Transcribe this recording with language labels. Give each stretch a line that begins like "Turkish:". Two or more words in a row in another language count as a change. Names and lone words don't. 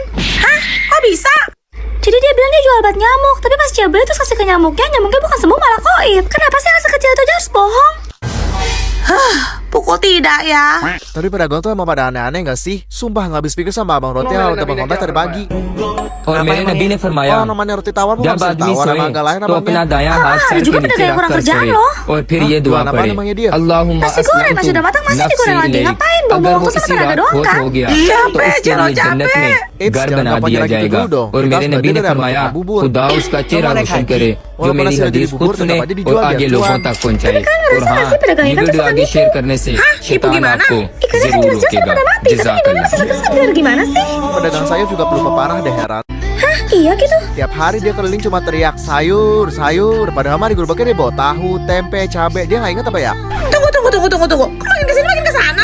Indonesian: Hah? Kok bisa? Jadi dia bilang dia jual obat nyamuk, tapi pas Cia beli terus kasih ke nyamuknya bukan sembuh malah koit. Kenapa sih anak sekecil itu aja harus bohong? Pukul tidak ya. Tapi pedagang tuh emang pada aneh-aneh gak sih? Sumpah nggak habis pikir sama abang roti yang udah bangun tadi pagi.
Hindi: और मेरे नबी ने फरमाया
Indonesian: Oh, namanya roti tawar
Hindi: जब
Indonesian: bukan
Hindi: आदमी
Indonesian: tawar
Hindi: सोए
Indonesian: emang agak lain
Hindi: तो अपना
Indonesian: abangnya.
Hindi: दायां हाथ सर
Indonesian: juga
Hindi: के नीचे
Indonesian: pedagang kurang
Hindi: रखकर
Indonesian: kerjaan
Hindi: सोए
Indonesian: loh.
Hindi: और फिर ये दुआ
Indonesian: Jualan apa
Hindi: करे
Indonesian: namanya dia?
Hindi: अल्लाहुम्मा
Indonesian: Nasi goreng masih udah matang, masih digoreng lagi. Ngapain?
Hindi: अगर
Indonesian: Bawa
Hindi: वो
Indonesian: waktu sama
Hindi: किसी
Indonesian: tenaga
Hindi: रात
Indonesian: doang
Hindi: खोत
Indonesian: kan?
Hindi: हो गया
Indonesian: Capek,
Hindi: तो उसके
Indonesian: Celo,
Hindi: लिए जन्नत में
Indonesian: Eits,
Hindi: घर
Indonesian: jangan
Hindi: बना
Indonesian: gampang
Hindi: दिया
Indonesian: nyerah gitu
Hindi: जाएगा
Indonesian: dulu dong.
Hindi: और
Indonesian: Kita
Hindi: मेरे
Indonesian: harus
Hindi: नबी ने
Indonesian: belajar dari
Hindi: फरमाया
Indonesian: Abang Bubur.
Hindi: खुदा उसका चेहरा
Indonesian: Boleh
Hindi: रोशन
Indonesian: haji.
Hindi: करे जो
Indonesian: Walaupun
Hindi: मेरी
Indonesian: nasi udah
Hindi: हदीस
Indonesian: jadi
Hindi: खुद
Indonesian: bubur,
Hindi: सुने
Indonesian: tetap aja
Hindi: और
Indonesian: dijual
Hindi: आगे
Indonesian: biar
Hindi: लोगों
Indonesian: cuan.
Hindi: तक पहुंचाए और
Indonesian: ngerasa
Hindi: हाँ
Indonesian: nggak sih pedagang
Hindi: ये
Indonesian: ikan tuh
Hindi: वीडियो
Indonesian: suka
Hindi: आगे
Indonesian: gitu?
Hindi: शेयर करने से शैतान
Indonesian: gimana?
Hindi: आपको
Indonesian: Ikannya kan
Hindi: जरूर
Indonesian: jelas-jelas
Hindi: रोकेगा
Indonesian: pada mati, tapi
Hindi: जज़ाकल्लाह
Indonesian: masih seger-seger gimana sih? Pedagang sayur juga pelupa parah deh, heran. Iya gitu. Tiap hari dia keliling cuma teriak sayur, sayur. Padahal mah di gerobaknya dia bawa tahu, tempe, cabai. Dia nggak inget apa ya? Tunggu. Kok makin kesini makin kesana?